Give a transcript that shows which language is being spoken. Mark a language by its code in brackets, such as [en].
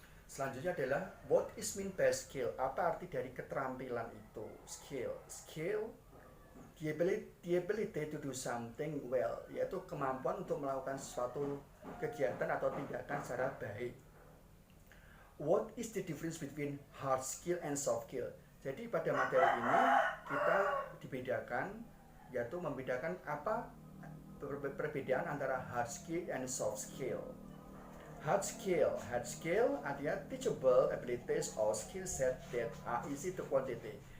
[id] Selanjutnya adalah [en] what is mean by skill? [id] Apa arti dari keterampilan itu? [en] Skill, the ability to do something well, [id] yaitu kemampuan untuk melakukan suatu kegiatan atau tindakan secara baik. [en] What is the difference between hard skill and soft skill? [id] Jadi pada materi ini kita dibedakan, yaitu membedakan apa perbedaan antara hard skill and soft skill. [en] Hard skill artinya teachable abilities or skill set that are easy to quantitate.